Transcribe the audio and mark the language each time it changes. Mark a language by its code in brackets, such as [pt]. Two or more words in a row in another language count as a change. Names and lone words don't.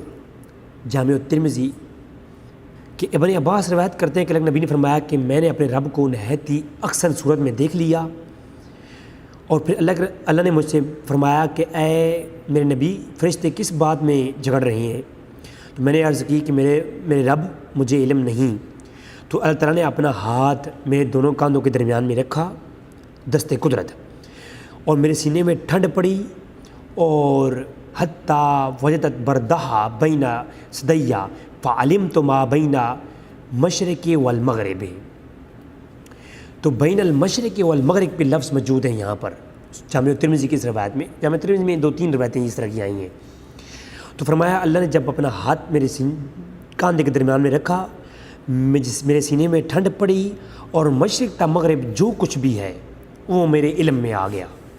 [ur] جامع ترمذی کہ ابن عباس روایت کرتے ہیں کہ اللہ نبی نے فرمایا کہ میں نے اپنے رب کو نہایت ہی اکثر صورت میں دیکھ لیا، اور پھر اللہ نے مجھ سے فرمایا کہ اے میرے نبی، فرشتے کس بات میں جھگڑ رہے ہیں؟ تو میں نے عرض کی کہ میرے رب مجھے علم نہیں. تو اللہ تعالیٰ نے اپنا ہاتھ میرے دونوں کاندھوں کے درمیان میں رکھا دست قدرت، اور میرے سینے میں ٹھنڈ پڑی اور [ar] حتیٰ وجدت بردہا بین صدیہ فعلمت ما بین مشرق والمغرب. [ur] تو [ar] بین المشرق والمغرب [ur] پہ لفظ موجود ہیں یہاں پر جامع ترمذی کی اس روایت میں. جامع ترمذی میں 2-3 روایتیں اس طرح کی آئی ہیں. تو فرمایا اللہ نے جب اپنا ہاتھ میرے کاندھے کے درمیان میں رکھا، میرے سینے میں ٹھنڈ پڑی اور مشرق تا مغرب جو کچھ بھی ہے وہ میرے علم میں آ گیا.